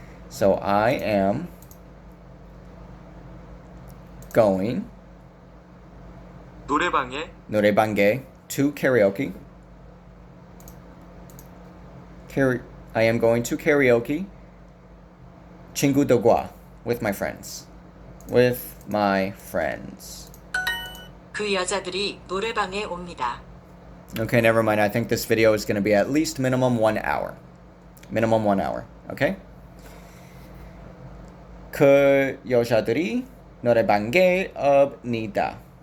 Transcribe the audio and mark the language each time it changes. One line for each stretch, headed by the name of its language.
English: So I am going
Korean: 노래방에
English: to karaoke. I am going to karaoke.
Korean: 친구들과
English: with my friends. With my friends.
Korean: 그 여자들이 노래방에 옵니다.
English: Okay, never mind. I think this video is going to be at least minimum 1 hour. Minimum 1 hour. Okay?
Korean: 그 여자들이 노래방에 옵니다.